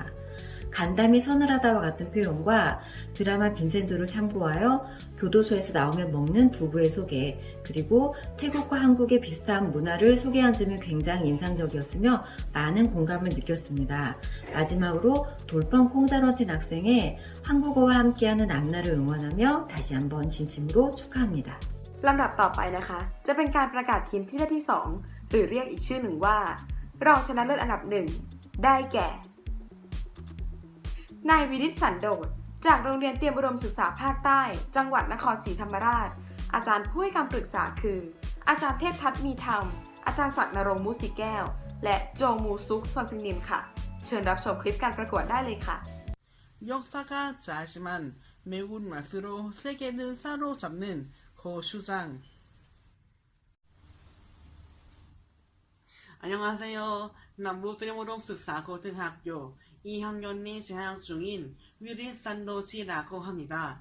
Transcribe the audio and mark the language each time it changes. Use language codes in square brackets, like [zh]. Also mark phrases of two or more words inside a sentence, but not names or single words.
[ko] 간담이 서늘하다와 같은 표현과 드라마 빈센조를 참고하여 교도소에서 나오면 먹는 두부의 소개, 그리고 태국과 한국의 비슷한 문화를 소개한 점이 굉장히 인상적이었으며 많은 공감을 느꼈습니다. 마지막으로 돌판 콩다런틴 학생의 한국어와 함께하는 앞날을 응원하며 다시 한번 진심으로 축하합니다. [th] ลำดับต่อไปนะคะจะเป็นการประกาศทีมที่ได้ที่ 2 หรือเรียกอีกชื่อหนึ่งว่ารองชนะเลิศอันดับ 1 ได้แก่นายวินิตสันโดษจากโรงเรียนเตรียมอุดมศึกษาภาคใต้จังหวัดนครศรีธรรมราชอาจารย์ผู้ให้คำปรึกษาคืออาจารย์เทพทัศน์มีธรรมอาจารย์ศักดิ์นรงค์มุสีแก้วและโจมูซุกซอนซึงนิมค่ะเชิญรับชมคลิปการประกวดได้เลยค่ะ [ko] 역사가 짜지만 매운 맛으로 세계를 사로잡는 고슈장. 안녕하세요. 남부드림우동ศึกษา고등학교 2학년이 재학 중인 위리산도지라고 합니다.